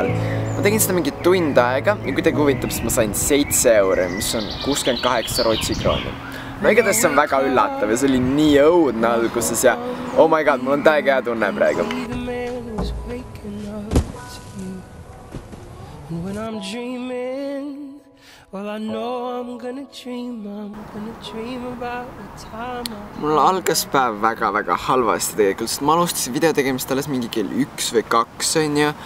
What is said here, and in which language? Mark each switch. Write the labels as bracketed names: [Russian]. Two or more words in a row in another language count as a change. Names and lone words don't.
[Estonian] Ma tegin seda mingi tund aega ja kui tegi huvitab, siis ma sain 7 €, mis on 68 Rootsi krooni. No igatahes see on väga üllatav ja see oli nii õudne alguses ja [English] oh my god, [Estonian] mul on täiega hea tunne praegu. Mul algas päev väga halvasti tegelikult, sest ma alustasin video tegemist alles mingi kell 1 või 2 on ju.